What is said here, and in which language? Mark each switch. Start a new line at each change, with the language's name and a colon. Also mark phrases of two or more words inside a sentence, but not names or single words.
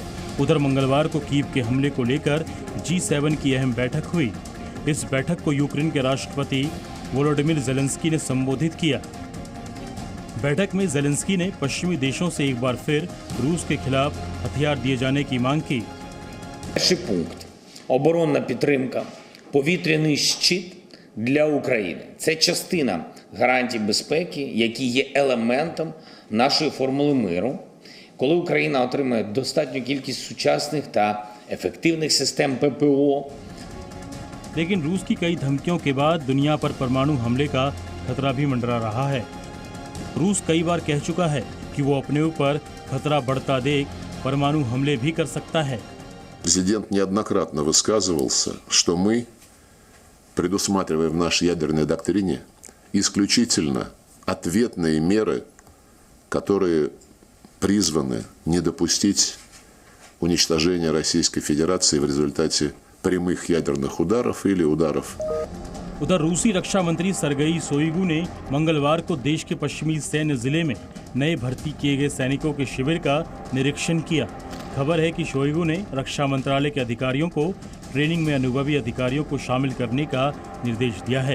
Hindi: उधर मंगलवार को कीव के हमले को लेकर G7 की अहम बैठक हुई। इस बैठक को यूक्रेन के राष्ट्रपति वोलोडिमिर ज़ेलेंस्की ने संबोधित किया। बैठक में ज़ेलेंस्की ने पश्चिमी देशों से एक बार फिर रूस के खिलाफ हथियार दिए जाने की मांग की।
Ukrainian: Перший пункт – оборонна підтримка, повітряний щит для України. Це частина гарантій безпеки, які є елементом нашої формули миру. Коли Україна отримає достатню кількість сучасних та ефективних систем ППО.
Hindi: लेकिन रूस की कई धमकियों के बाद दुनिया पर परमाणु हमले का खतरा भी मंडरा रहा है। रूस कई बार कह चुका है कि वो अपने ऊपर खतरा बढ़ता देख परमाणु हमले भी कर सकता है।
Russian: Президент неоднократно высказывался, что мы предусматриваем в нашей ядерной доктрине исключительно ответные меры, которые призваны не допустить уничтожения Российской Федерации в результате прямых ядерных ударов или ударов.
Hindi: उधर रूसी रक्षा मंत्री सरगई शोइगु ने मंगलवार को देश के पश्चिमी सैन्य जिले में नए भर्ती किए गए सैनिकों के शिविर का निरीक्षण किया। खबर है कि शोइगु ने रक्षा मंत्रालय के अधिकारियों को ट्रेनिंग में अनुभवी अधिकारियों को शामिल करने का निर्देश दिया है।